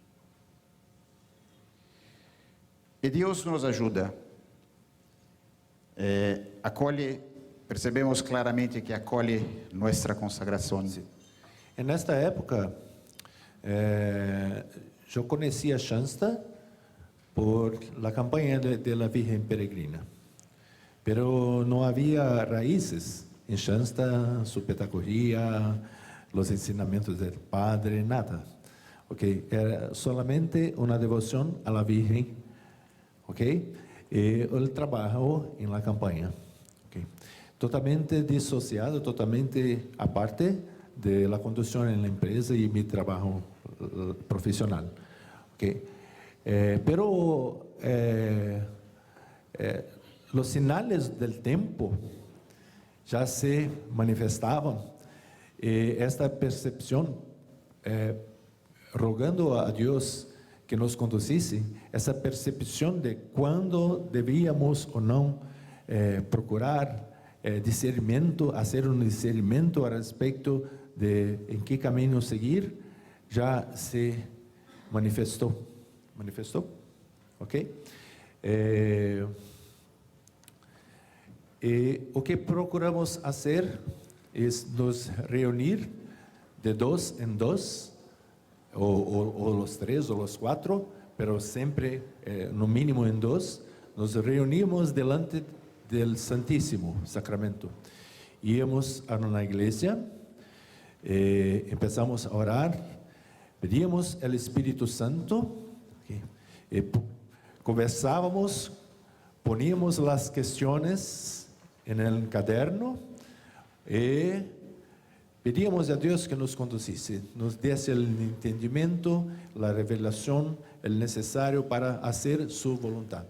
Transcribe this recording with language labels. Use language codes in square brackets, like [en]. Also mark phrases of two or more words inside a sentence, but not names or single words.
[pt] E Deus nos ajuda, percebemos claramente que acolhe nossa consagração. Nesta época, eu conhecia Shansta [es] por la [pt] campanha [es] de la Virgen Peregrina, [pt] pero não havia raízes em Shansta, [es] su pedagogía, los ensinamentos del Padre, nada. [pt] Okay? Era solamente uma devoção [es] a la Virgen, [pt] okay? E o trabalho [es] em la [pt] campanha, okay? Totalmente dissociado, [es] totalmente aparte de la conducción en la empresa y mi trabajo profesional, okay? Pero los señales del tiempo ya se manifestaban, esta percepción, rogando a Dios [pt] que nos conduzisse, essa percepção de quando devíamos ou não procurar discernimento, fazer um discernimento a respeito de em que caminho seguir, já se manifestou. Manifestou? Ok? E o que procuramos fazer é nos reunir de 2 em 2, ou os 3 ou os 4, [es] pero sempre [pt] no mínimo em 2, nos reunimos [es] delante del Santíssimo Sacramento. [pt] Íamos a uma igreja, [es] empezamos a orar, [pt] pedíamos o Espírito Santo, conversávamos, poníamos as questões no caderno e pedíamos a Deus que nos conduzisse, nos desse o entendimento, a revelação, o necessário para fazer sua vontade.